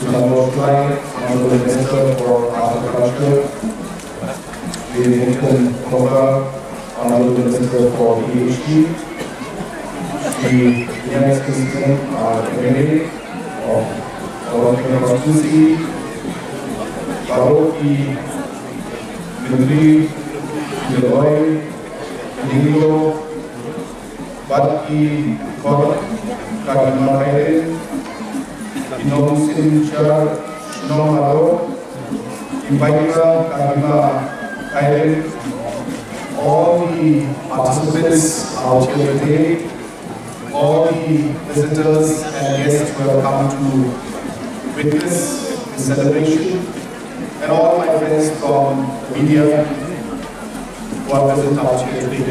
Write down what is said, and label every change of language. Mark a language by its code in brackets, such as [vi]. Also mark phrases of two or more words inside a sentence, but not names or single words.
[en] the most right honorable Minister for Agriculture, Lehniam honorable Minister for PhD, the United President candidate of our constituency, Baroki, Ministry, Pynwai, Nilo, Baki, Kor, Khyrim, Nongkrem, Nongaro, Iaka, Khyrim, all the participants out here today, all the visitors and guests who have come to witness the celebration, and all my friends from media who are present out here today.